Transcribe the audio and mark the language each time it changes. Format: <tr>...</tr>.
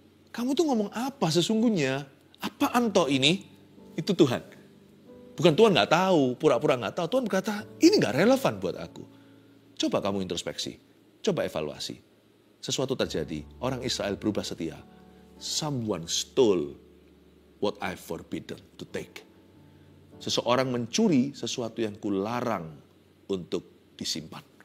<id>Kamu tuh ngomong apa sesungguhnya? Apaan toh ini? Itu Tuhan. Bukan Tuhan gak tahu, pura-pura gak tahu. Tuhan berkata, ini gak relevan buat aku. Coba kamu introspeksi. Coba evaluasi. Sesuatu terjadi, orang Israel berubah setia.</id> <en>Someone stole what I forbidden to take.</en> <id>Seseorang mencuri sesuatu yang kularang untuk disimpan.</id>